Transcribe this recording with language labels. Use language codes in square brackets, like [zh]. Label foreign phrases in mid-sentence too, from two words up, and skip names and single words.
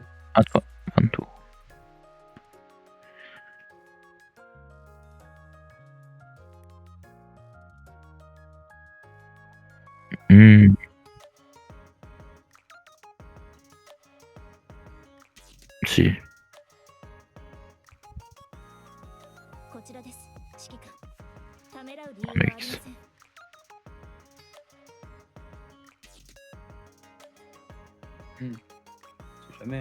[fr] À toi. Fin de tour. Hmm, si. [ja] こちらです指揮官ためらう理由 [fr] Un [ja] はありま [fr] mix. [ja] せん [fr] On sait jamais.